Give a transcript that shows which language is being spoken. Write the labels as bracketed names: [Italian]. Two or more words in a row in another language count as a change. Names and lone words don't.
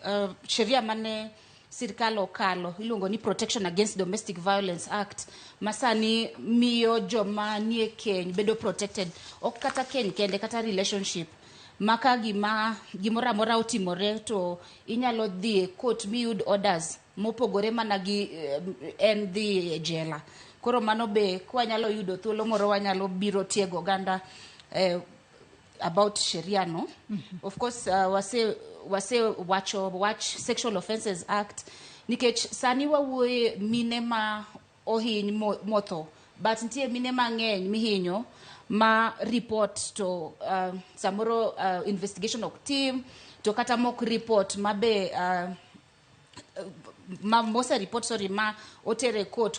[Luo (Kenya and Tanzania)] sheria mane sirkal okalo iluongo ni Protection Against Domestic Violence Act masani miyo joma nie keny bedo protected, ok kata keny kende kata relationship maka gimora mora otimore to inyalo dhi e court miyud orders mopogore mana gi en dhi jela. Koro mano be kwanyalo yudo thuolo moro wanyalo biro tiego ganda about sheria no. [English] Of course watch [Luo (Kenya and Tanzania)] Sexual Offences Act nikech sani wawuoye mine ma ohiny motho but nitie mine mang'eny mihinyo ma report to samoro investigation ok team to kata mok report mabe mose report ma otere court.